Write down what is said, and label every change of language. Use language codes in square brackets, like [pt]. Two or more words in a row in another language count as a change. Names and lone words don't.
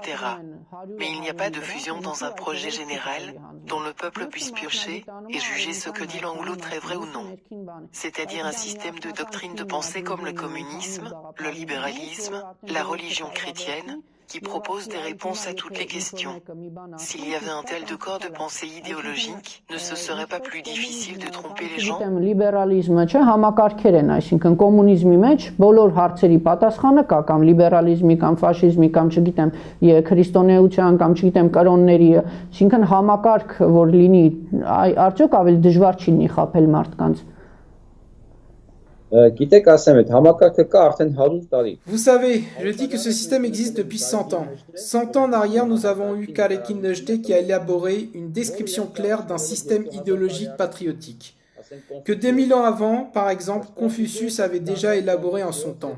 [fr] Mais il n'y a pas de fusion dans un projet général dont le peuple puisse piocher et juger ce que dit l'un ou l'autre est vrai ou non. C'est-à-dire un système de doctrine de pensée comme le communisme, le libéralisme, la religion chrétienne, qui propose des réponses à toutes les questions. S'il y avait un tel de corps de pensée idéologique, ne ce serait pas plus difficile de tromper les gens? [hy] Լիբերալիզմը չէ, համակարգեր են, այսինքն կոմունիզմի մեջ բոլոր հարցերի պատասխանը կա, կամ լիբերալիզմի, կամ ֆաշիզմի, կամ չգիտեմ, քրիստոնեության, կամ չգիտեմ, կրոնների, այսինքն համակարգ, որ լինի, արդյոք ավելի դժվար չի լինի խաբել մարդկանց։ [fr] Vous savez, je dis que ce système existe depuis 100 ans. 100 ans en arrière, nous avons eu Karekin Nejde qui a élaboré une description claire d'un système idéologique patriotique. Que 2000 ans avant, par exemple, Confucius avait déjà élaboré en son temps.